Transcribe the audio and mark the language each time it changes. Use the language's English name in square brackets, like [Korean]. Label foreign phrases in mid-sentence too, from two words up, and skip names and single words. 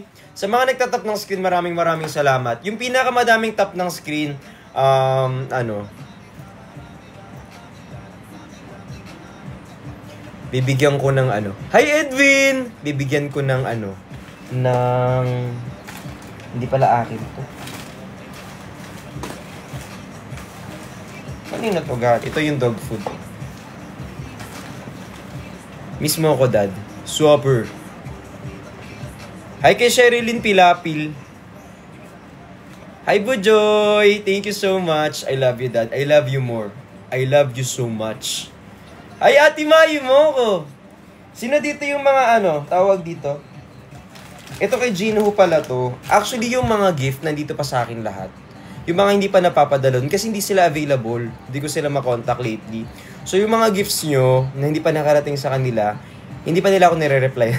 [Filipino] Sa mga nagtatap ng screen, maraming salamat. Yung pinakamadaming tap ng screen, bibigyan ko ng Hi, Edwin! Bibigyan ko ng hindi pala akin to. Kanina to, God? Ito yung dog food. Mismo ako, Dad. Super. Hi kay Sherilyn Pilapil. Hi, Bujoy! [English] Thank you so much. I love you, Dad. I love you more. I love you so much. [Filipino] Ay, Ate Mayu mo ko. Sino dito yung mga tawag dito? Ito kay Gino pala to. Actually, yung mga gift nandito pa sa akin lahat. yung mga hindi pa napapadalon kasi hindi sila available. Hindi ko sila makontak lately. So yung mga gifts nyo na hindi pa nakarating sa kanila, hindi pa nila ako nire-replyan.